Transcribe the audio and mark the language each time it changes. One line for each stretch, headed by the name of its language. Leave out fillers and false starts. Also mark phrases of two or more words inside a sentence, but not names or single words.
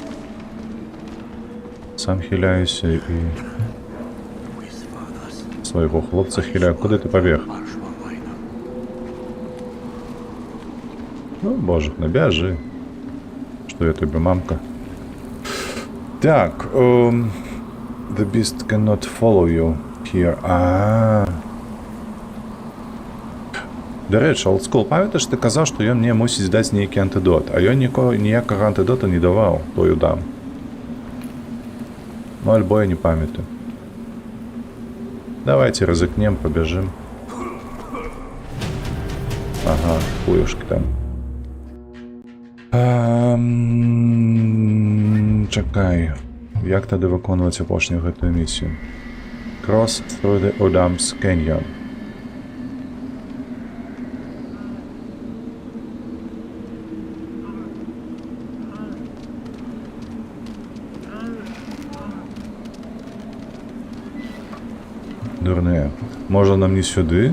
Belarusian: Сам хіляюся і свайго хлопца хіляю. Куды ты пабег? Ну, боже, набяжы. Што я тебе, мамка? Так,
English: the beast cannot follow you here.
Belarusian: Дарэчы, олдскул, памятаеш, ты казаў, што ён мне мусіць даць нейкі антыдот, а ён ніякага антыдота не даваў, той Удам. Ну, альбо я не памятаю.
Russian: Давайте рызыкнем, побежим. Ага, хуюшки там.
Belarusian: Чакай. Як тады выконваць апошнюю гэтую місію?
English: Cross through the Odams Canyon.
Belarusian: Дурныя. Можа нам не сюды?